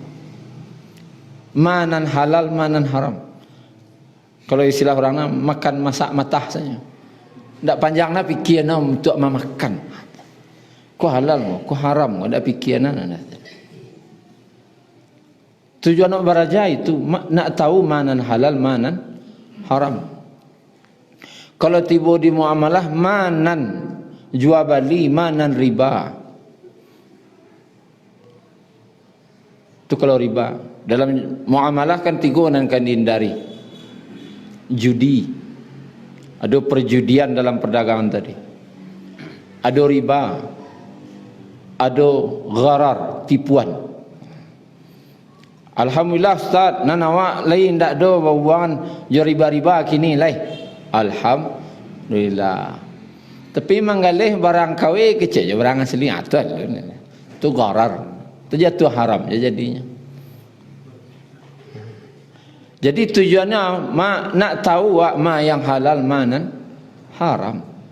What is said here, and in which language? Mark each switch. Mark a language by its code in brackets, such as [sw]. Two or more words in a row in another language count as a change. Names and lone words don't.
[min] Manan halal, manan haram. Kalau istilah orang makan masak matah saja. Ndak panjangna fikirna untuk memakan. Ko halal, ko haram, ndak fikirna. Tujuan nak baraja itu nak tahu manan halal, manan haram. Kalau tiba di muamalah manan jual beli, manan riba. Itu kalau riba. Dalam muamalah kan tiga nan kan dihindari. [id] Judi. Ada perjudian dalam perdagangan tadi. Ada riba. Ada gharar, tipuan. [min] Alhamdulillah Ustaz, nan awak lain ndak ada hubungan jo riba-riba kini lain. Alhamdulillah. Tapi manggalih barang KW kecil je barang asli atul. Tu gharar. Tu jatuh haram je jadinya. Jadi tujuannya nak tahu ma yang halal mana haram.